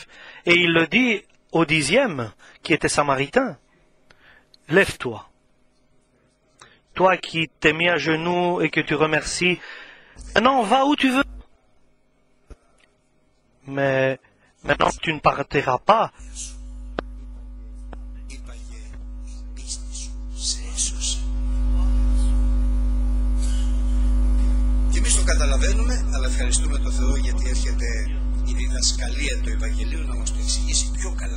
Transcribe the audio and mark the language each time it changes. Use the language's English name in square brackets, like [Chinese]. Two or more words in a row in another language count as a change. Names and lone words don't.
[French] Et il le dit au 10e, qui était samaritain. Lève-toi. Toi qui t'es mis à genoux et que tu remercies, maintenant va où tu veux. Mais maintenant tu ne partiras pas. [Greek] Και εμείς το καταλαβαίνουμε, αλλά ευχαριστούμε τον Θεό γιατί έρχεται η διδασκαλία του Ευαγγελίου να μας το εξηγήσει πιο καλά.